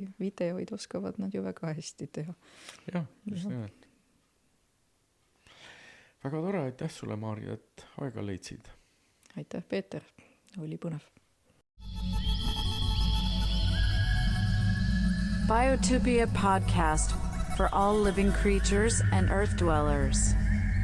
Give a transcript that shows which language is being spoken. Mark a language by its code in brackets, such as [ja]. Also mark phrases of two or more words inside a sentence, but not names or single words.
[et] Videoid oskavad nad ju väga hästi teha. Jah, just nimelt. Väga tore, aitäh sulle, Maarja, et aega leidsid. Aitäh, Peeter. Oli põnev. [en] Biotopia podcast for all living creatures and earth dwellers.